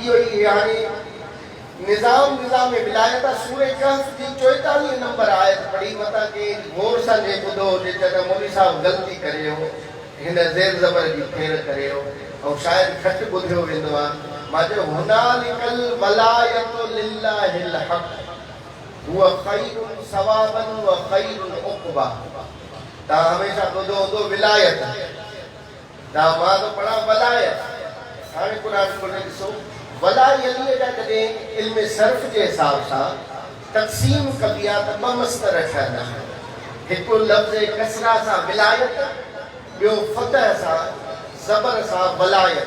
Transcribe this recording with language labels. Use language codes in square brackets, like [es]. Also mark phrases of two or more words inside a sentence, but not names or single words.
[sd] इहो ई हाणे निज़ाम विलायत सूरे कहफ जी 44 नंबर आयत पढ़ी, मता के गौर सां जे ॿुधो हुजे त मौलवी साहब ग़लती करे हो, हिन ज़ेर ज़बर जी फेर करे हो, ऐं शायदि घटि ॿुधियो वेंदो आहे। मां चयो [ar] هنالك الولاية لله الحق هو خير ثوابا وخير عقبا. [sd] तव्हां हमेशह ॿुधो हूंदो विलायत, तव्हां मां त पढ़ा वलायत। हाणे क़ुर खोले ॾिसो, वलायत जा जॾहिं इल्म सर्फ़ जे हिसाब सां तक़सीम कबी आहे त ॿ मस्तर ठहंदा आहिनि। हिकु लफ़्ज़ कसरा सां विलायत, ॿियो फतह सां ज़बर सां वलायत।